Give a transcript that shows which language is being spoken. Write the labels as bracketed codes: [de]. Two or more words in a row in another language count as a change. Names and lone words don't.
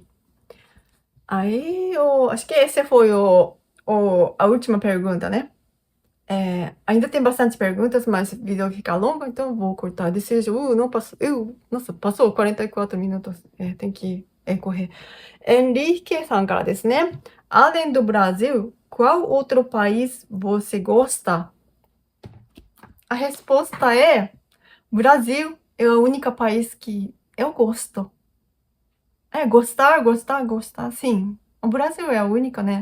[pt] Aí, acho que esse foi a última pergunta, né? Ainda tem bastante perguntas, mas o vídeo fica longo, então vou cortar. Desejo, não passou, nossa, passou 44 minutos, tem que correr. [ja] Henrique さんからですね。 [pt] Além do Brasil, qual outro país você gosta? A resposta é: Brasil é o único país que eu gosto. Gostar, sim. O Brasil é a única, né?